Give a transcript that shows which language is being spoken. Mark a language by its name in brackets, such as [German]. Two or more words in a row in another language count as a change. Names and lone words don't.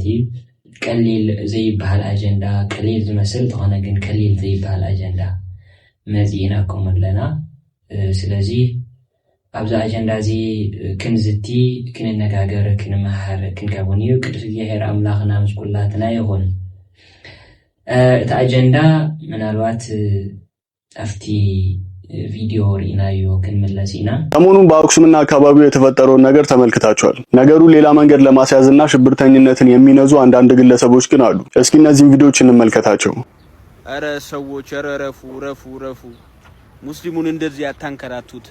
[Tigrinya] እዩ ቀሊል ዘይባሃል አጀንዳ ቀሊል ዝመስል ተኾነ ግን ቀሊል ዘይባሃል አጀንዳ መዚእናኩም ኣለና ስለዚ ኣብዛ አጀንዳ እዚ ክንዝቲ ክንነጋገር ክንመሃር ክንከውን እዩ ቅዱስ እግዚአብሔር አምላኽና ምስኩላትና ይኹን እቲ አጀንዳ ምናልባት አፍቲ ቪዲዮ ሪናዮ ከመለሲና [Amharic] ሰሞኑን በአክሱምና አካባቢው የተፈጠረውን ነገር ተመልክታችኋል ነገሩ ሌላ መንገድ ለማስያዝና ሽብርተኝነትን የሚነዙ አንዳንድ ግለሰቦች ግን አሉ እስኪ እነዚህን ቪዲዮዎች እንመልከታቸው አረ ሰዎች ረፉ ሙስሊሙን እንደዚህ ያታንከራቱት